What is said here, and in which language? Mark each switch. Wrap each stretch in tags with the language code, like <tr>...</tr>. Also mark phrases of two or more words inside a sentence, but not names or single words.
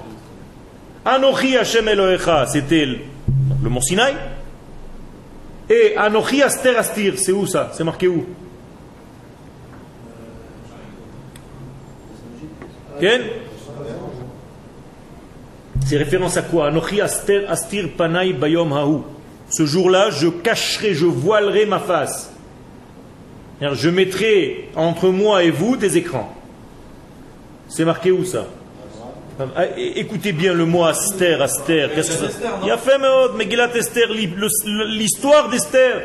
<he>אנכי השם אלוהיך,</he> <fr>c'était le mont Sinaï. Et</fr> <he>אנכי הסתר אסתיר,</he> <fr>c'est où ça? C'est marqué où? Ken? C'est référence à quoi?</fr> <he>אנכי אסתיר פני ביום ההוא.</he> <fr>Ce jour-là, je cacherai, je voilerai ma face. Je mettrai entre moi et vous des écrans. C'est marqué où ça? Écoutez bien le mot Aster, Aster. Qu'est-ce que ça? Il y a fait Megillat Esther, l'histoire d'Esther.</fr>